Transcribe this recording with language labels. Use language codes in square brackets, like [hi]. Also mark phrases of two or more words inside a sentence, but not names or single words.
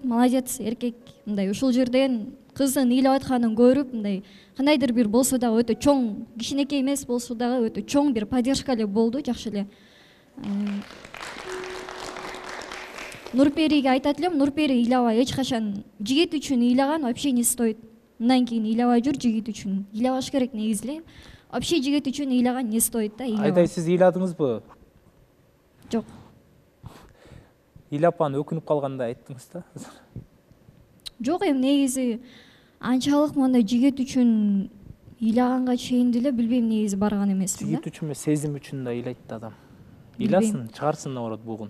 [ky] Молодец эркек, мындай ушул жерден кыздын ыйлап атканын көрүп, мындай кандайдыр бир болсо дагы өтө чоң, кичинекей эмес болсо дагы өтө чоң бир поддержка эле болду, жакшы эле. Нурпериге айтат элем, Нурпери ыйлабай, эч качан жигит үчүн ыйлаган [ru] вообще не стоит. [ky] Мындан кийин ыйлабай жүр, жигит үчүн ыйлабаш керек негизи эле. Вообще жигит үчүн ыйлаган [ru] не стоит [ky] да. Айдай, сиз ыйладыңызбы? Жок. Ыйлап аны өкүнүп калгандай айттыңыз да. Жок, эми негизи анчалык мындай жигит үчүн ыйлаганга чейин деле билбейм, негизи барган эмесмин да. Жигит үчүн эмес, сезим үчүн да ыйлайт да адам. Ыйласын, чыгарсын наоборот бугун.